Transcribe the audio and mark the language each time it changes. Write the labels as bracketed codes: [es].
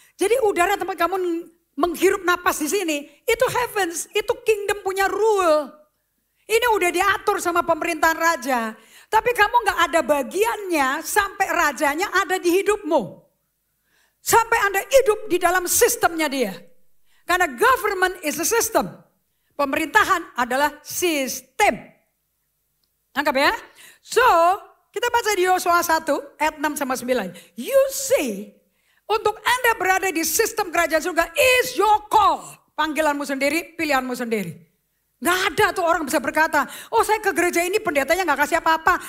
[id] Jadi udara tempat kamu menghirup napas di sini, itu heavens, itu kingdom punya rule. Ini udah diatur sama pemerintahan raja. Tapi kamu gak ada bagiannya sampai rajanya ada di hidupmu. Sampai Anda hidup di dalam sistemnya dia. Karena [en] government is a system. [id] Pemerintahan adalah sistem. Anggap ya. So, kita baca di Yosua 1 ayat 6 sama 9. [en] You see, [id] untuk Anda berada di sistem kerajaan surga [en] is your call. [id] Panggilanmu sendiri, pilihanmu sendiri. Gak ada tuh orang bisa berkata, oh saya ke gereja ini pendetanya gak kasih apa-apa.